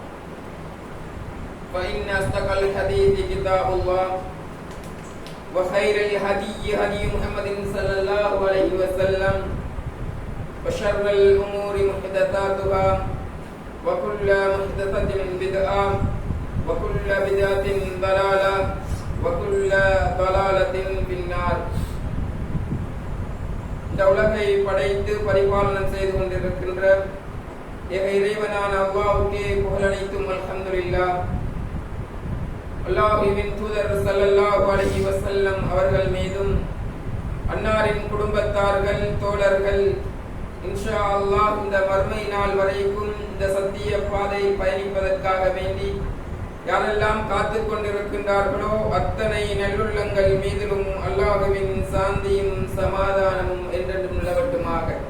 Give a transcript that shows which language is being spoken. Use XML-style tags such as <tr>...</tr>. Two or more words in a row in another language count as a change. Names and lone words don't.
<ar>فإن أصدق الحديث كتاب الله وخير الهدي هدي محمد صلى الله عليه وسلم وشر الأمور محدثاتها وكل محدثة بدعة وكل بدعة ضلالة وكل ضلالة في النار.</ar> <ta>இந்த உலகை படைத்து பரிபாலனம் செய்து கொண்டிருக்கின்ற இறைவனான அல்லாஹ்வுக்கே புகழனைத்தும் அல்ஹம்துலில்லாஹ். அல்லாஹ்வின் தூதர்</ta> <ar>صلى الله عليه وسلم</ar> <ta>அவர்கள் மீதும் அன்னாரின் குடும்பத்தார்கள் தோழர்கள்</ta> <ar>إن شاء الله</ar> <ta>இந்த மறுமை நாள் வரைக்கும் இந்த சத்திய பாதை பயணிப்பதற்காக வேண்டி யாரெல்லாம் காத்து கொண்டிருக்கின்றார்களோ அத்தனை நல்லுள்ளங்கள் மீதிலும் அல்லாஹ்வின் சாந்தியும் சமாதானமும் என்றென்றும் நிலவட்டுமாக.</ta>